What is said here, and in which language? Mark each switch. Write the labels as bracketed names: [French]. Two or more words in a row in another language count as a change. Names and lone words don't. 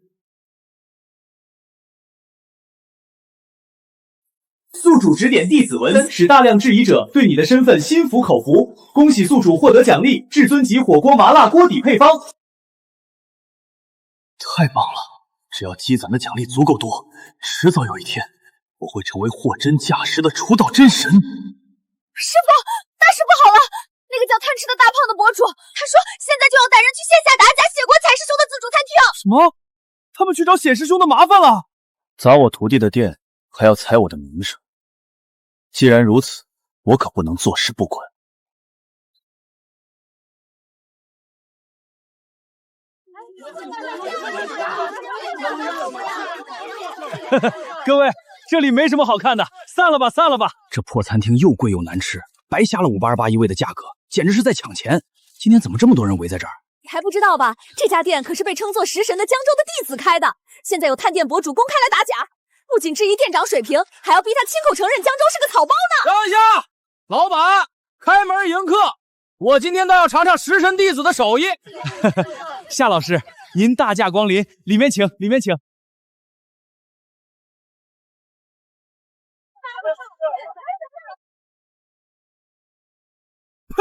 [Chinese] 宿主指點弟子文，使大量質疑者對你的身份心服口服。恭喜宿主獲得獎勵，至尊級火鍋麻辣鍋底配方。太棒了！只要積攢的獎勵足夠多，遲早有一天，我會成為貨真價實的廚道真神。師傅，大事不好了！那個叫貪吃的大胖的博主，他說現在就要帶人去線下打假寫過采師兄的自助餐廳。什麼？他們去找显師兄的麻煩了？砸我徒弟的店，還要踩我的名聲。既然如此，我可不能坐視不管。各位，這裡沒什麼好看的，散了吧，散了吧。這破餐廳又貴又難吃，白瞎了582一位的價格，簡直是在搶錢。今天怎麼這麼多人圍在這兒？你還不知道吧？這家店可是被稱作食神的江州的弟子開的。現在有探店博主公開來打假，不僅質疑店長水平，還要逼他親口承認江州是個草包呢。等一下，老闆，開門迎客。我今天倒要嘗嘗食神弟子的手藝。夏老師，您大駕光臨，裡面請，裡面請。呸！